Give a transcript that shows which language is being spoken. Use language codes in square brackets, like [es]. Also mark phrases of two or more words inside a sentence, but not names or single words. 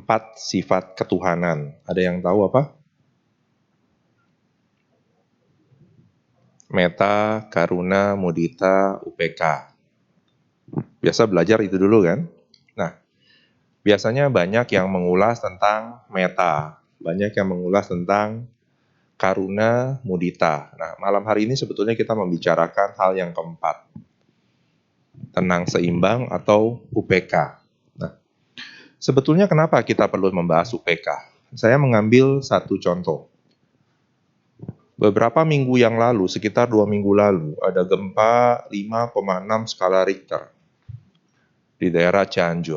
[id] 4 sifat ketuhanan. Ada yang tahu apa? Meta, [pi] karuna, mudita, upeka. [id] Biasa belajar itu dulu kan? Nah, biasanya banyak yang mengulas tentang meta, banyak yang mengulas tentang [pi] karuna, mudita. [id] Nah, malam hari ini sebetulnya kita membicarakan hal yang keempat, tenang seimbang atau UPK. Nah, sebetulnya kenapa kita perlu membahas UPK? Saya mengambil satu contoh. Beberapa minggu yang lalu, sekitar 2 minggu lalu, ada gempa 5,6 skala Richter di daerah Cianjur.